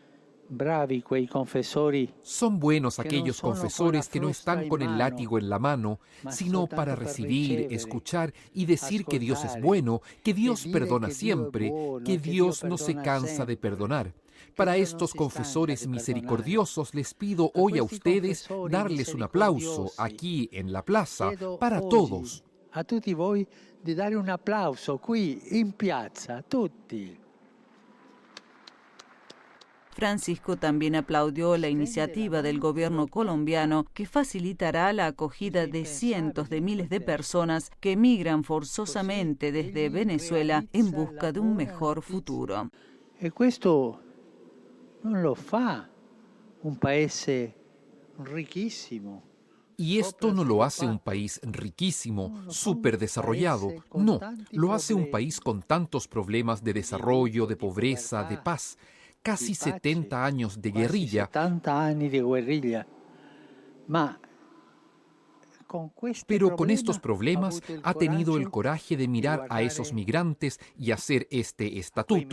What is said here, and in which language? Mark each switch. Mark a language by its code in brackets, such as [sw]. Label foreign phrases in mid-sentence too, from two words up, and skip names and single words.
[es] Son buenos aquellos confesores que no están con el látigo en la mano, sino para recibir, escuchar y decir que Dios es bueno, que Dios perdona siempre, que Dios no se cansa de perdonar. Para estos confesores misericordiosos les pido hoy a ustedes darles un aplauso aquí en la plaza para todos. [it] A tutti voi di dare un applauso qui in piazza, a tutti. [es] Francisco también aplaudió la iniciativa del gobierno colombiano que facilitará la acogida de cientos de miles de personas que emigran forzosamente desde Venezuela en busca de un mejor futuro. [it] E questo non lo fa un paese ricchissimo. [es] Y esto no lo hace un país riquísimo, súper desarrollado. No, lo hace un país con tantos problemas de desarrollo, de pobreza, de paz. Casi 70 años de guerrilla. Pero con estos problemas ha tenido el coraje de mirar a esos migrantes y hacer este estatuto.